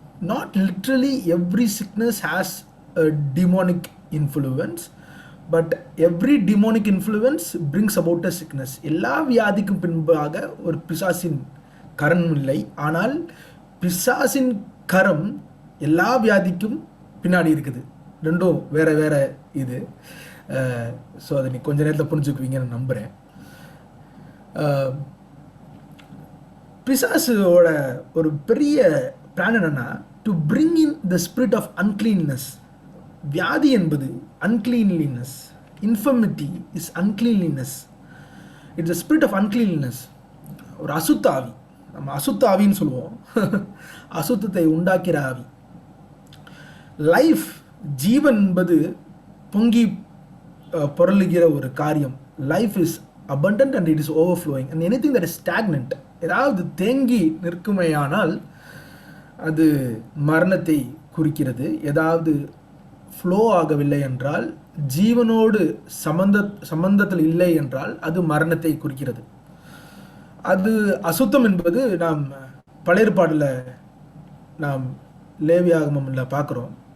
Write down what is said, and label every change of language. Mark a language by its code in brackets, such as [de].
[en] Not literally every sickness has a demonic influence, but every demonic influence brings about a sickness. [ta] எல்லா வியாதிக்கும் பின்பாக ஒரு பிசாசின் கரம் இல்லை, ஆனால் பிசாசின் கரம் எல்லா வியாதிக்கும் பின்னாடி இருக்குது. ரெண்டும் வேற வேற இது. ஸோ அதை நீ கொஞ்ச நேரத்தில் புரிஞ்சுக்குவீங்கன்னு நம்புகிறேன். பிசாசோட ஒரு பெரிய பிளான் என்னன்னா, [en] To bring in the spirit of uncleanness. [ta] வியாதி என்பது அன்கிளீன்லினஸ். [en] Infirmity is uncleanliness. It's a spirit of uncleanliness. [ta] ஒரு அசுத்த ஆவி, நம்ம அசுத்த ஆவின்னு சொல்லுவோம். அசுத்தத்தை உண்டாக்கிற ஆவி. லைஃப், ஜீவன் என்பது பொங்கி பொருளுகிற ஒரு காரியம். [en] life is abundant and it is overflowing, and anything that is stagnant, [ta] ஏதாவது தேங்கி நிற்குமையானால் அது மரணத்தை குறிக்கிறது. ஏதாவது ஃப்ளோ ஆகவில்லை என்றால், ஜீவனோடு சம்பந்தத்தில் இல்லை என்றால் அது மரணத்தை குறிக்கிறது. அது அசுத்தம் என்பது நாம் பழைய ஏற்பாடில் நாம் லேவியாகமம்ல பார்க்குறோம்.